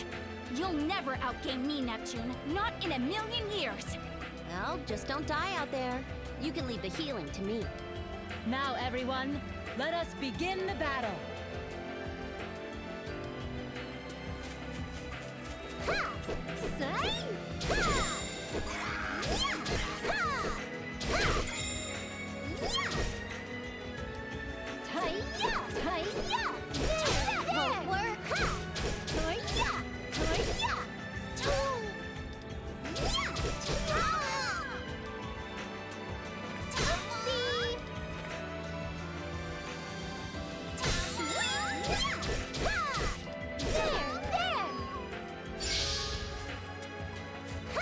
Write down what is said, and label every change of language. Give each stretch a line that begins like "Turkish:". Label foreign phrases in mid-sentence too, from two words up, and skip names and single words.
English: You'll never outgame me, Neptune. Not in a million years! Well, just don't die out there. You can leave the healing to me. Now, everyone, let us begin the battle. Ha! Say! Ha! Yeah! Ha! Ha! Yeah! Hi-ya! Hi-ya! There! There! Work! Ha! Hi-ya! Hi-ya! Oh! Yeah! Ah! Oopsie! Sweet! Yeah! Ha! There! There! Ha!